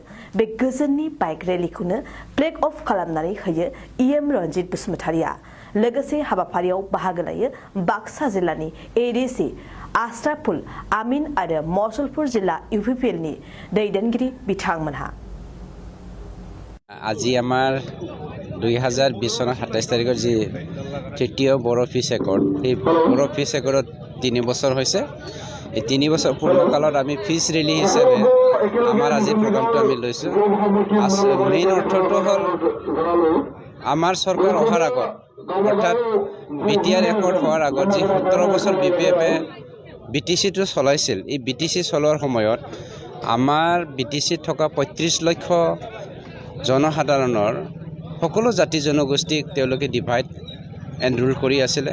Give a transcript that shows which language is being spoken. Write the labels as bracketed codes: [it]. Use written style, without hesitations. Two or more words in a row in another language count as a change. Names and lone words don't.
[brx] बे गोजोननि बाइक रेलिखौनो [en] flag off [brx] खालामनानै होयो इएम रनजित बसुमतारिया। लोगोसे हाबाफारियाव बाहागो लायो बाक्सा जिल्लानि एडिसि आश्राफुल आमिन आरो मसलपुर जिल्ला इउपिपिएलनि दैदेनगिरि बिथांमोनहा। [as] আজি আমাৰ 2020 চনৰ 27 তাৰিখৰ যি তৃতীয় বড়ো ফিছ একৰ্ড, সেই বড়ো ফিছ একৰ্ডত 3 বছৰ হৈছে। এই 3 বছৰ পূৰ্ণকালত আমি [en] peace rally [as] হিচাপে আমাৰ আজি প্ৰগ্ৰামটো আমি লৈছোঁ। মেইন অৰ্থটো হ'ল আমাৰ চৰকাৰ অহাৰ আগত, অৰ্থাৎ বিটিআৰ একৰ্ড হোৱাৰ আগত যি 17 বছৰ বিপিএফে বিটিচিটো চলাইছিল, এই বিটিচি চলোৱাৰ সময়ত আমাৰ বিটিচিত থকা 35 লক্ষ জনসাধাৰণৰ সকলো জাতি জনগোষ্ঠীক তেওঁলোকে [en] divide and rule [as] কৰি আছিলে।